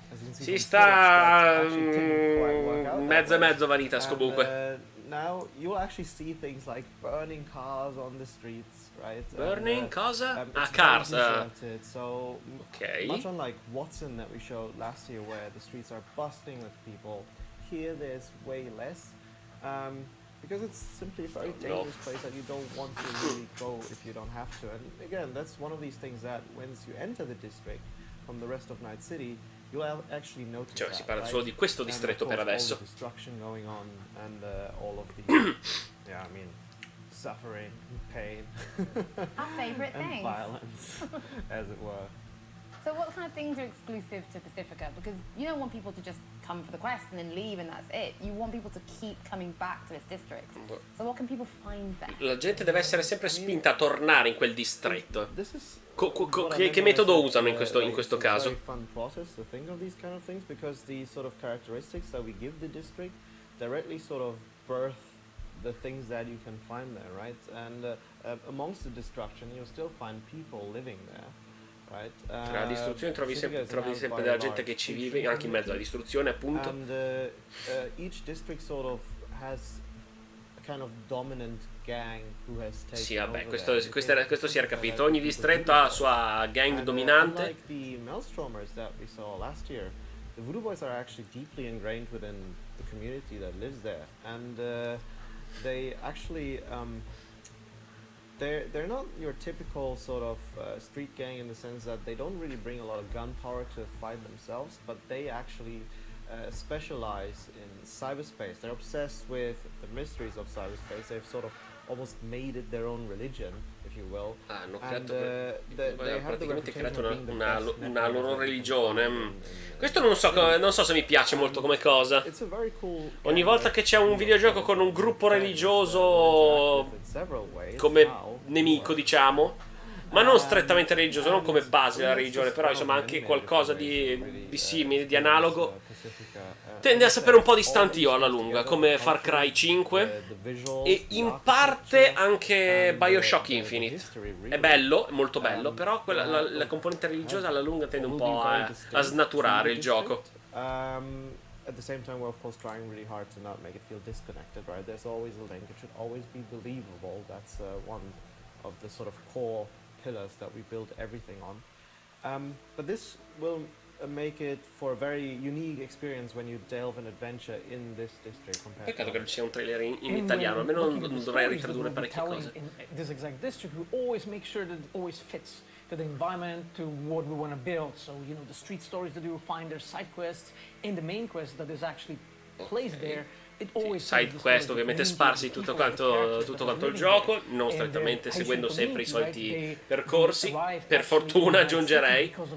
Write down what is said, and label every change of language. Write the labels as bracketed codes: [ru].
[it] Si sta mezzo e mezzo Vanitas comunque. [en] Now you'll actually see things like burning cars on the streets, right? Burning [it] cosa? [en] Cars. So okay. Much unlike Watson that we showed last year, where the streets are bustling with people, here there's way less, because it's simply a very dangerous place that you don't want to really go if you don't have to. And again, that's one of these things that once you enter the district from the rest of Night City, you'll actually notice. [it] Cioè, si parla solo di questo distretto per adesso. [en] All the destruction going on and all of the yeah, I mean, suffering, pain, our favorite and things. violence, as it were. So what kind of things are exclusive to Pacifica? Because you don't want people to just come for the quest and then leave and that's it. You want people to keep coming back to this district. So what can people find there? [it] La gente deve essere sempre spinta a tornare in quel distretto. Che metodo usano in questo caso? [en] It's a very fun process to think of these kind of things, because the sort of characteristics that we give the district directly sort of birth the things that you can find there, right? And amongst the destruction, you'll still find people living there. [it] Tra la distruzione trovi sempre della gente che ci vive anche in mezzo alla distruzione, appunto. [en] And each district sort of has a kind of dominant gang who has taken. [it] Sì, vabbè, questo si era capito. Ogni distretto ha la sua gang dominante. [en] Like the Maelstromers that we saw last year, the Voodoo Boys are actually deeply ingrained within the community that lives there, and they actually they're not your typical sort of street gang in the sense that they don't really bring a lot of gunpowder to fight themselves, but they actually specialize in cyberspace. They're obsessed with the mysteries of cyberspace. They've sort of almost made it their own religion, if you will. [it] Hanno praticamente creato una loro religione. Questo non so se mi piace molto come cosa. Ogni volta che c'è un videogioco con un gruppo religioso come nemico, diciamo, ma non strettamente religioso, non come base della religione, però insomma anche qualcosa di simile, di analogo, tende a sapere un po' di io alla lunga, come Far Cry 5 e in parte anche Bioshock Infinite. È bello, è molto bello, però la componente religiosa alla lunga tende un po' a snaturare il gioco. [en] At the same time, we're of course trying really hard to not make it feel disconnected, right? There's always a link. It should always be believable. That's one of the sort of core pillars that we build everything on. But this will make it for a very unique experience when you delve an adventure in this district. [it] Peccato che non ci sia un trailer in italiano, almeno non dovrei ritradurre parecchie cose. [en] In this exact district, we always make sure that it always fits. to the environment, to what we want to build. So, you know, the street stories that you will find, there's side quests, and the main quest that is actually placed there. [it] Side quest ovviamente sparsi tutto quanto il gioco, non strettamente seguendo sempre i soliti percorsi, per fortuna aggiungerei.